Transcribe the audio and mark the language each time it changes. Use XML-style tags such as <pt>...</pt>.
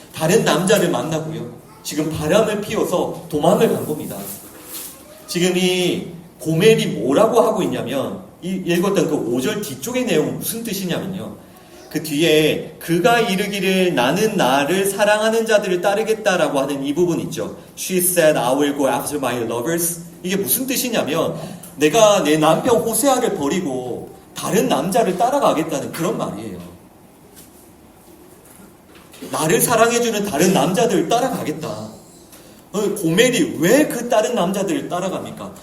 <ko>다른 남자를 만나고요. 지금 바람을 피워서 도망을 간 겁니다. 지금 이 고멜이 뭐라고 하고 있냐면 읽었던 그 5절 뒤쪽의 내용은 무슨 뜻이냐면요. 그 뒤에 그가 이르기를 나는 나를 사랑하는 자들을 따르겠다라고 하는 이 부분 있죠.</ko> <en>She said I will go after my lovers.</en> <ko>이게 무슨 뜻이냐면 내가 내 남편 호세아를 버리고 다른 남자를 따라가겠다는 그런 말이에요. 나를 사랑해주는 다른 남자들을 따라가겠다. 고멜이 왜 그 다른 남자들을 따라갑니까?</ko>